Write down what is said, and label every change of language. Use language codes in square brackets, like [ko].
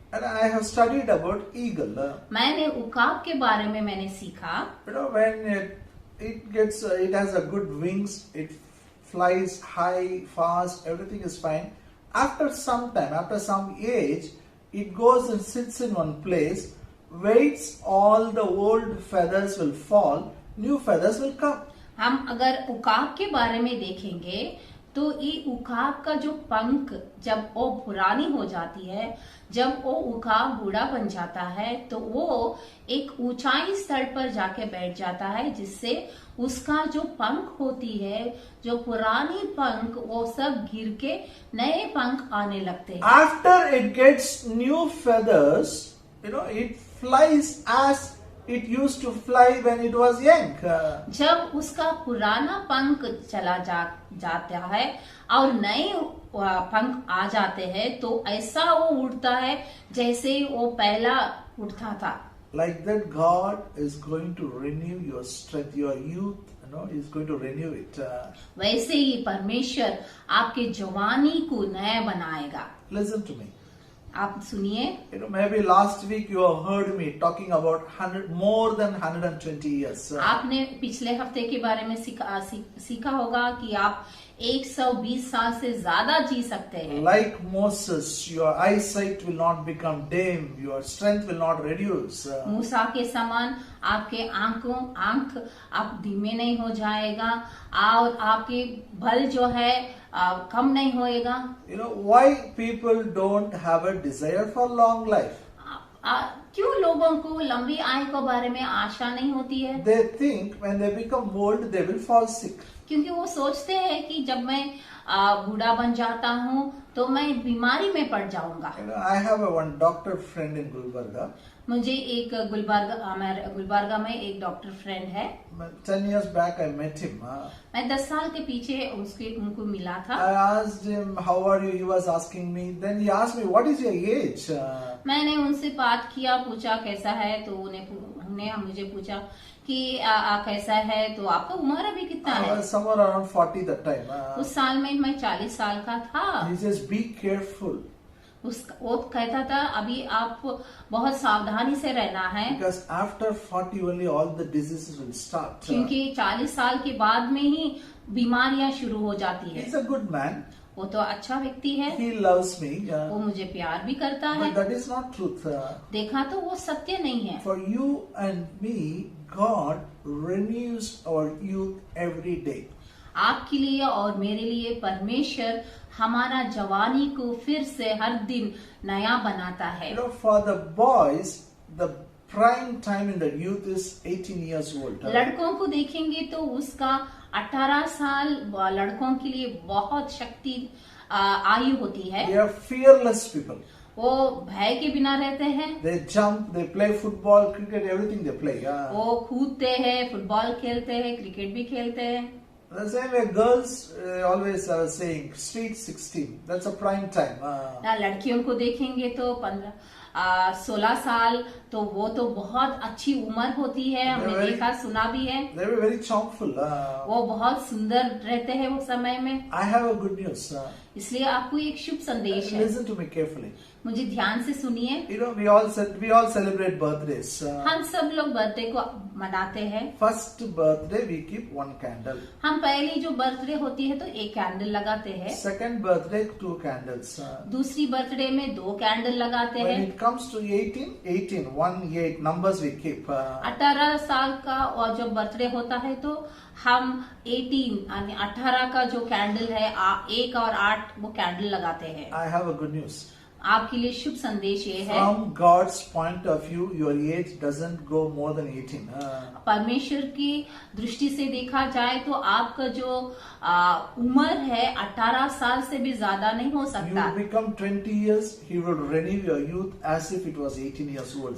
[en] And I have studied about eagle. [hi] मैंने उकाब के बारे में मैंने सीखा। [en] When it has a good wings, it flies high, fast, everything is fine. After some time, after some age, it goes and sits in one place, waits, all the old feathers will fall, new feathers will come. [hi] हम अगर उकाब के बारे में देखेंगे तो ये उकाब का जो पंख जब वो पुरानी हो जाती है, जब वो उकाब बूढ़ा बन जाता है तो वो एक ऊंचाई स्तर पर जाके बैठ जाता है, जिससे उसका जो पंख होती है, जो पुरानी पंख, वो सब गिर के नए पंख आने लगते हैं। [en] After it gets new feathers, it flies as it used to fly when it was young. [hi] जब उसका पुराना पंख चला जाता है और नए पंख आ जाते हैं तो ऐसा वो उड़ता है जैसे वो पहला उड़ता था। [en] Like that, God is going to renew your strength, your youth, is going to renew it. [hi] वैसे ही परमेश्वर आपके जवानी को नया बनाएगा। [en] Listen to me. [hi] आप सुनिए। [en] Maybe last week you have heard me talking about more than 120 years. [hi] आपने पिछले हफ्ते के बारे में सीखा होगा कि आप 120 साल से ज्यादा जी सकते हैं। [en] Like Moses, your eyesight will not become dim, your strength will not reduce. [hi] मूसा के समान आपके आंख आप धीमे नहीं हो जाएगा और आपके बल जो है कम नहीं होएगा। [en] Why people don't have a desire for long life? [hi] क्यों लोगों को लंबी आयु के बारे में आशा नहीं होती है? [en] They think when they become old, they will fall sick. [hi] क्योंकि वो सोचते हैं कि जब मैं बूढ़ा बन जाता हूँ तो मैं बीमारी में पड़ जाऊंगा। [en] I have one doctor friend in Gulbarga. [hi] मुझे एक गुलबर्गा में एक डॉक्टर फ्रेंड है। [en] 10 years back I met him. [hi] मैं 10 साल के पीछे उनको मिला था। [en] I asked him, how are you? He was asking me. Then he asked me, what is your age? [hi] मैंने उनसे बात किया, पूछा कैसा है, तो उन्हें मुझे पूछा कि कैसा है, तो आपका उम्र अभी कितना है? [en] I was somewhere around 40 that time. [hi] उस साल में मैं 40 साल का था। [en] He says, be careful. [hi] वो कहता था अभी आप बहुत सावधानी से रहना है, [en] because after 40 only all the diseases will start. [hi] क्योंकि 40 साल के बाद में ही बीमारियां शुरू हो जाती है। [en] He's a good man. [hi] वो तो अच्छा व्यक्ति है, [en] He loves me. [hi] वो मुझे प्यार भी करता है, [en] But that is not truth. [hi] देखा तो वो सत्य नहीं है। [en] For you and me, God renews our youth every day. [hi] आपके लिए और मेरे लिए परमेश्वर हमारा जवानी को फिर से हर दिन नया बनाता है। [en] You know, for the boys, the prime time in the youth is 18 years old. [hi] लड़कों को देखेंगे तो उसका 18 साल लड़कों के लिए बहुत शक्ति आयु होती है। [en] They are fearless people. [hi] वो भय के बिना रहते हैं, [en] They jump, they play football, cricket, everything they play. [hi] वो कूदते हैं, फुटबॉल खेलते हैं, क्रिकेट भी खेलते हैं। [en] The same way girls always are saying street 16. That's a prime time. [hi] ना लड़कियों को देखेंगे तो 16 साल, तो वो तो बहुत अच्छी उम्र होती है, हमने देखा सुना भी है। [en] They were very charmful. [hi] वो बहुत सुंदर रहते हैं वो समय में। [en] I have a good news. [hi] इसलिए आपको एक शुभ संदेश है, [en] Listen to me carefully. [hi] मुझे ध्यान से सुनिए। [en] You know, we all celebrate birthdays. [hi] हम सब लोग बर्थडे को मनाते हैं। [en] First birthday we keep one candle. [hi] हम पहली जो बर्थडे होती है तो एक कैंडल लगाते हैं, [en] Second birthday 2 candles. [hi] दूसरी बर्थडे में 2 कैंडल लगाते [en] When [hi] हैं। [en] it comes to 18, 18 numbers we keep. [hi] 18 साल का और जब बर्थडे होता है तो हम 18 का जो कैंडल है 1 और 8 वो कैंडल लगाते हैं। [en] I have a good news. [hi] आपके लिए शुभ संदेश ये है, [en] From God's point of view, your age doesn't go more than 18. [hi] परमेश्वर की दृष्टि से देखा जाए तो आपका जो उम्र है 18 साल से भी ज्यादा नहीं हो सकता। [en] You become 20 years, He will renew your youth as if it was 18 years old.